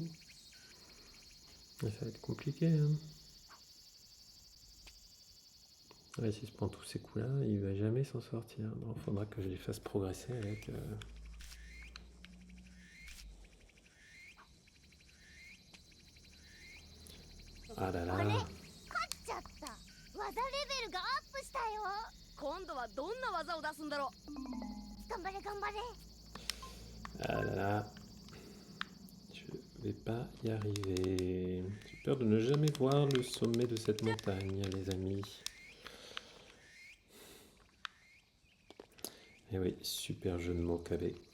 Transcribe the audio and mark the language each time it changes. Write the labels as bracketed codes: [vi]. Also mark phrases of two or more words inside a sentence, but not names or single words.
[fr] Ça va être compliqué, hein. Ouais, s'il se prend tous ces coups-là, il va jamais s'en sortir. Non, faudra que je les fasse progresser avec... Ah là là. [ja] 勝っちゃった技レベルがアップしたよ今度はどんな技を出すんだろ頑張れ頑張れ [fr] Ah là là. Je vais pas y arriver. J'ai peur de ne jamais voir le sommet de cette montagne, les amis. Et oui, super jeu de mots KB.